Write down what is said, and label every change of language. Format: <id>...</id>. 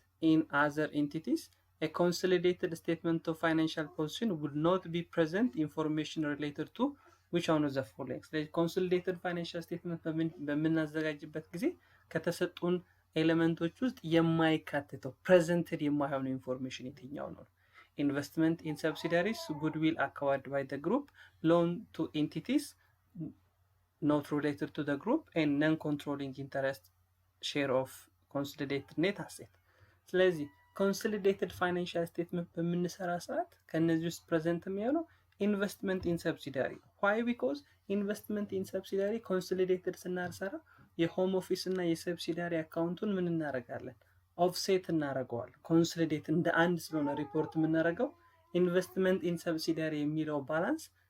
<en>in other entities, a consolidated statement of financial position would not be present information related to which one of the following?</en> <am>ስለዚህ consolidated financial statement በምናዘጋጅበት ጊዜ ከተሰጡን ኤሌመንቶች ውስጥ የማይካተተው ፕሬዘንትድ የማይሆኑ ኢንፎርሜሽን የትኛው ነው?</am> <en>investment in subsidiaries, goodwill acquired by the group, loan to entities not related to the group, and non-controlling interest share of consolidated net asset.</en> <am>ስለዚህ consolidated financial statement በምንሰራ ሰዓት ከነዚህ ውስጥ ፕሬዘንት የሚሆነው</am> <en>investment in subsidiary. why? because investment in subsidiary</en> <am>consolidated ስናሰራ የሆም ኦፊስ እና የሰብሲዲያሪ አካውንቱን ምን እናደርጋለን? ኦፍሴት እናደርገዋለን። ኮንሶሊዴት እንደ አንድ ስለሆነ ሪፖርት የምናደርገው ኢንቨስትመንት ኢን ሰብሲዲያሪ የሚለው ባላንስ</am>